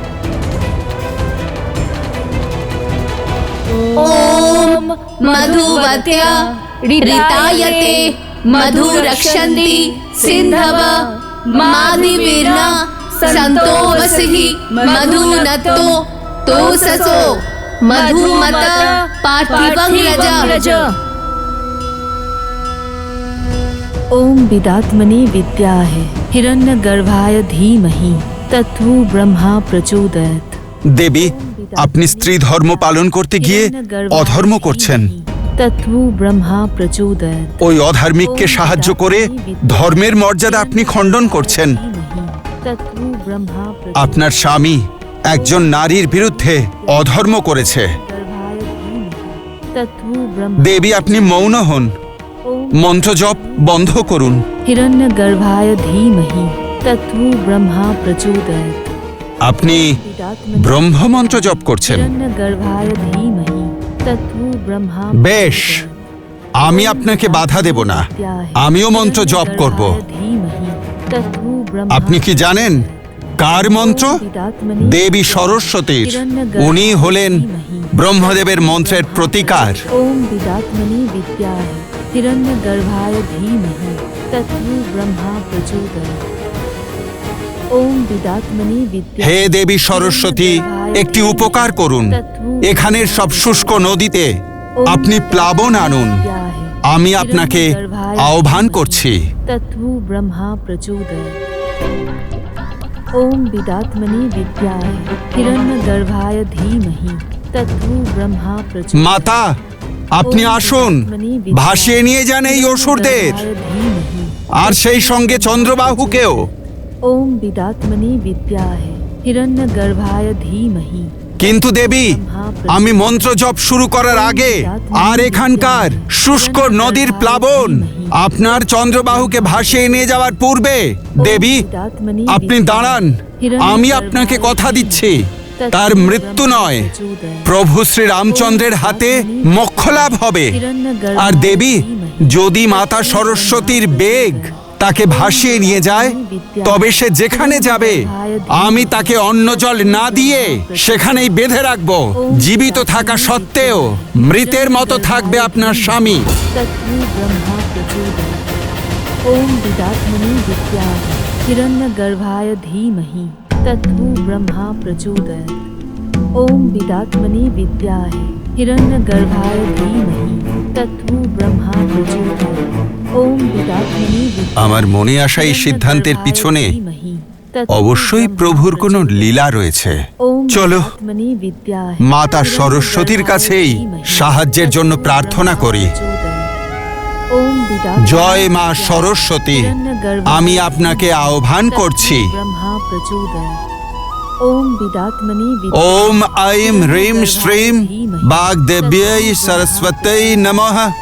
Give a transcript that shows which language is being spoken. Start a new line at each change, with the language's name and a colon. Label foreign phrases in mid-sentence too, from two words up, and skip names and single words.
Sanskrit: ওম মধুবত্য়া ঋতায়তে মধু রক্ষন্তি সিন্ধব মাধিবীর্না সন্তো বসহি মধুনতো তোসসো মধুমত পার্থিবং রজ। ओम विदात्मने विद्याहे हिरण्यगर्भाय धीमहि तत्वो ब्रह्मा प्रचोदयात्।
Bangla: দেবী, আপনি স্ত্রী ধর্ম পালন করতে গিয়ে অধর্ম করছেন।
Sanskrit: तत्वो ब्रह्मा प्रचोदयात्।
Bangla: ওই অধার্মিককে সাহায্য করে ধর্মের মর্যাদা আপনি খণ্ডন করছেন।
Sanskrit: तत्वो ब्रह्मा
Bangla: আপনার স্বামী একজন নারীর বিরুদ্ধে অধর্ম করেছে।
Sanskrit: तत्वो ब्रह्मा।
Bangla: দেবী, আপনি মৌন হন, মন্ত্র জপ বন্ধ করুন।
Sanskrit: हिरण्यगर्भाय धीमहि तत्वो ब्रह्मा प्रचोदयात्।
Bangla: আপনি ব্রহ্মমন্ত্র জপ করছেন।
Sanskrit: हिरण्यगर्भाय धीमहि तत्वो ब्रह्मा।
Bangla: বেশ, আমি আপনাকে বাধা দেব না, আমিও মন্ত্র জপ করব। আপনি কি জানেন কার মন্ত্র? দেবী সরস্বতীর। উনি হলেন ব্রহ্মদেবের মন্ত্রের প্রতিকার।
Sanskrit: ओम विदात्मने विद्याहे हिरण्यगर्भाय धीमहि तत्वो ब्रह्मा प्रचोदयात्। ओम विदात्मने विद्याहे।
Bangla: হে দেবী সরস্বতী, একটি উপকার করুন। এখানের সব শুষ্ক নদীতে আপনি প্লাবন আনুন। আমি আপনাকে আহ্বান করছি।
Sanskrit: तत्वो ब्रह्मा प्रचोदयात्। ओम विदात्मने विद्याहे हिरण्यगर्भाय धीमहि तत्वो ब्रह्मा प्रचोदयात्।
Bangla: মাতা, আপনি আসুন, ভাসিয়ে নিয়ে যান এই অসুরদের, আর সেই সঙ্গে চন্দ্রবাহুকেও।
Sanskrit: ओम विदात्मने विद्याहे हिरण्यगर्भाय धीमहि।
Bangla: কিন্তু দেবী, আমি মন্ত্র জপ শুরু করার আগে আর এখানকার শুষ্ক নদীর প্লাবন আপনার চন্দ্রবাহুকে ভাসিয়ে নিয়ে যাওয়ার পূর্বে, দেবী আপনি দাঁড়ান, আমি আপনাকে কথা দিচ্ছি, তার মৃত্যু নয়, প্রভু শ্রী রামচন্দ্রের হাতে মোক্ষ লাভ হবে। আর দেবী, যদি মাতা সরস্বতীর বেগ তাকে ভাসিয়ে নিয়ে যায়, তবে সে যেখানে যাবে আমি তাকে অন্ন জল না দিয়ে সেখানেই বেঁধে রাখব। জীবিত থাকা সত্ত্বেও মৃতের মতো থাকবে আপনার স্বামী।
Sanskrit: तत्वो ब्रह्मा प्रचोदयात्। ओम विदात्मने विद्याहे हिरण्यगर्भाय धीमहि तत्वो ब्रह्मा प्रचोदयात्। ओम विदात्मने विद्याहे हिरण्यगर्भाय धीमहि तत्वो ब्रह्मा प्रचोदयात्। ओम विदात्मने विद्याहे।
Bangla: আমার মনে আসা এই সিদ্ধান্তের পিছনে অবশ্যই প্রভুর কোনো লীলা রয়েছে। চলো মাতা সরস্বতীর কাছেই সাহায্যের জন্য প্রার্থনা করি।
Sanskrit: ओम विदात्मनि
Bangla: জয় মা সরস্বতী, আমি আপনাকে আহ্বান করছি।
Sanskrit: ब्रह्मा प्रचोदयात्। ओम विदात्मनि ওম ऐं হ্রিং শ্রীং বাগদেব্यै সরস্বত্যৈ নমঃ।